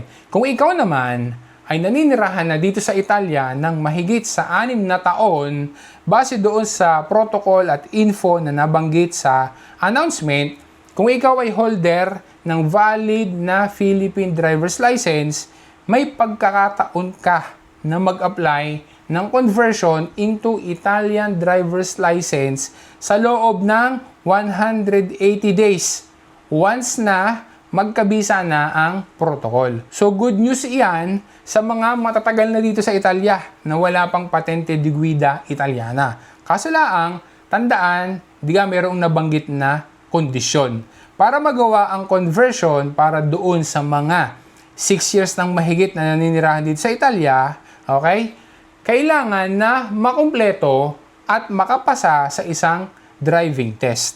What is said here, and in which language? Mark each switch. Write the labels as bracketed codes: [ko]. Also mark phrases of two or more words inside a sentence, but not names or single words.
[tl] Kung ikaw naman ay naninirahan na dito sa Italia ng mahigit sa 6 na taon, base doon sa protocol at info na nabanggit sa announcement, kung ikaw ay holder ng valid na [en] Philippine driver's license, [tl] may pagkakataon ka na mag-apply ng [en] conversion into Italian driver's license [tl] sa loob ng [en] 180 days once [tl] na magkabisa na ang protocol. [en] So good news [tl] iyan sa mga matatagal na dito sa Italia na wala pang [it] patente di guida Italiana. [tl] Kaso laang, tandaan, mayroong nabanggit na kondisyon. Para magawa ang conversion para doon sa mga 6 years nang mahigit na naninirahan dito sa Italia, okay? Kailangan na makumpleto at makapasa sa isang [en] driving test.